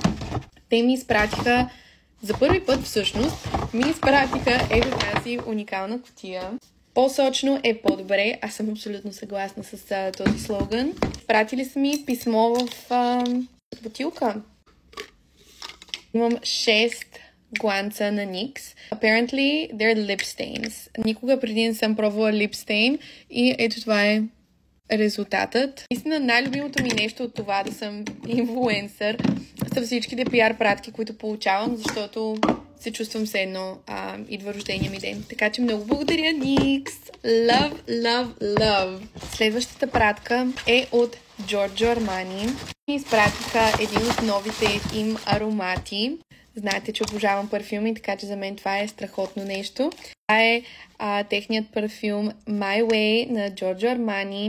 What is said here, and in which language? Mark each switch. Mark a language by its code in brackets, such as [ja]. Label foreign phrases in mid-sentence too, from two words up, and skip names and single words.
[bg] Те ми изпратиха за първи път всъщност, ми изпратиха ето тази уникална кутия. По-сочно е по-добре. Аз съм абсолютно съгласна с този слоган. Пратили са ми писмо в бутилка. Имам 6 гланца на NYX. [en] Apparently, they're lip stains. [bg] Никога преди не съм пробвала [en] lip stain [bg] и ето това е резултатът. Наистина най-любимото ми нещо от това да съм инфлуенсър са всичките пиар пратки, които получавам, защото се чувствам все едно идва рождения ми ден. Така че много благодаря, [en] NYX! Love, love, love! [bg] Следващата пратка е от Giorgio Armani. Ми изпратиха един от новите им аромати. Знаете, че обожавам парфюми, така че за мен това е страхотно нещо. Това е техният парфюм My Way на Giorgio Armani.